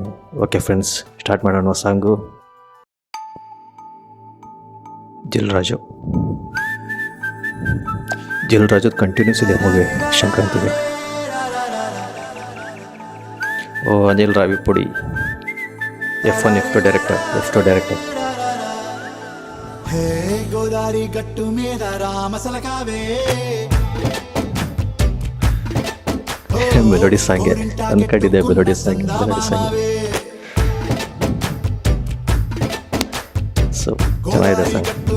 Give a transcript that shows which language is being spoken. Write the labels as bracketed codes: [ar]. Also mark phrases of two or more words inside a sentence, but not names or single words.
[en] okay friends, [kn] ಸ್ಟಾರ್ಟ್ ಮಾಡೋಣ ಸಾಂಗು. ಜಲ್ರಾಜು ಕಂಟಿನ್ಯೂಸ್ ಇದೆ ಮೂವಿ ಸಂಕ್ರಾಂತಿಗೆ. ಅನಿಲ್ ರಾವಿಪುಡಿ F1 F2 ಡೈರೆಕ್ಟರ್. [te] గోదారి గట్టు మీద రామసలకావే [en] melody song [kn] ಅಂದ್ಕೊಂಡಿದ್ದೆ. [en] melody song so [kn] ಚೆನ್ನಾಗಿದೆ ಸಾಂಗ್.